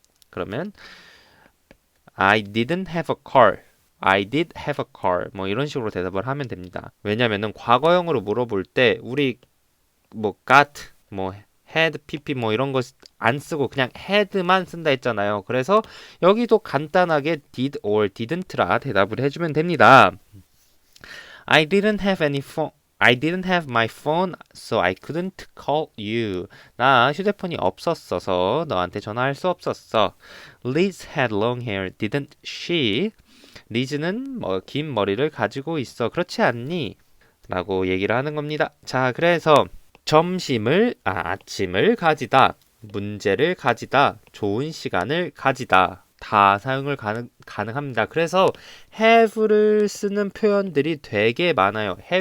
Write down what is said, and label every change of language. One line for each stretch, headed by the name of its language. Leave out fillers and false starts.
Korean: 그러면
English: I didn't have a car. I did have a car.
Korean: 뭐 이런 식으로 대답을 하면 됩니다. 왜냐면은 과거형으로 물어볼 때 우리 뭐 got, 뭐 had, pp 뭐 이런 거 안 쓰고 그냥 had만 쓴다 했잖아요. 그래서 여기도 간단하게 did or didn't라 대답을 해주면 됩니다.
English: I didn't have my phone, so I couldn't call you.
Korean: 나 휴대폰이 없었어서 너한테 전화할 수 없었어.
English: Liz had long hair, didn't she?
Korean: 리즈는 긴 머리를 가지고 있어. 그렇지 않니? 라고 얘기를 하는 겁니다. 자, 그래서 아침을 가지다, 문제를 가지다, 좋은 시간을 가지다. 다 사용을 가능합니다. 그래서 have를 쓰는 표현들이 되게 많아요.